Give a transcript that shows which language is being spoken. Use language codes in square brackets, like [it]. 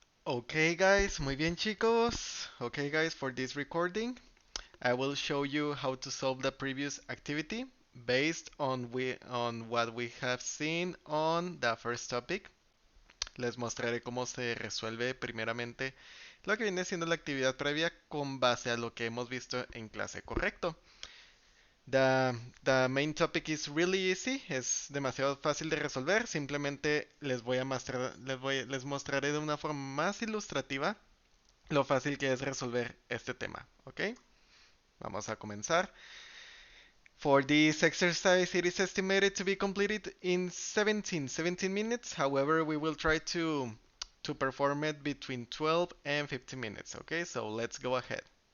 [en] Okay guys, [es] muy bien chicos. [en] Okay guys, for this recording, I will show you how to solve the previous activity based on what we have seen on the first topic. [es] Les mostraré cómo se resuelve primeramente lo que viene siendo la actividad previa con base a lo que hemos visto en clase, ¿correcto? [en] The main topic is really easy, [es] es demasiado fácil de resolver, simplemente les mostraré de una forma más ilustrativa lo fácil que es resolver este tema, ¿ok? Vamos a comenzar. [en] For this exercise, it is estimated to be completed in 17 minutes. However, we will try to perform it between 12 and 15 minutes, okay? So let's go ahead.